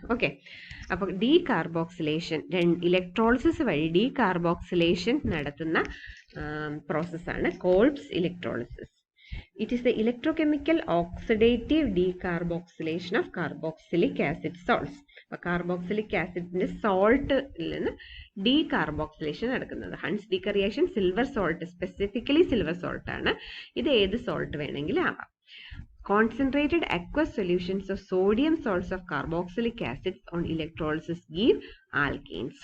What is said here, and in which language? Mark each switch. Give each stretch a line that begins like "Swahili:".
Malayalam: Okay, അപ്പോൾ decarboxylation, electrolysis വഴി decarboxylation നടത്തുന്ന പ്രോസസ്സാണ് Kolbe's electrolysis.
English: It is the electrochemical oxidative decarboxylation of carboxylic acid salts.
Malayalam: അപ്പോൾ carboxylic ആസിഡിന്റെ സോൾട്ടിൽ നിന്ന് ഡീകാർബോക്സിലേഷൻ നടക്കുന്നത്. Hund's ഡീക്കർ reaction silver salt, specifically silver salt ആണ്. ഇത് ഏത് സോൾട്ട് വേണമെങ്കിലും ആവാം.
English: Concentrated aqueous solutions of sodium salts of carboxylic acids on electrolysis give alkanes.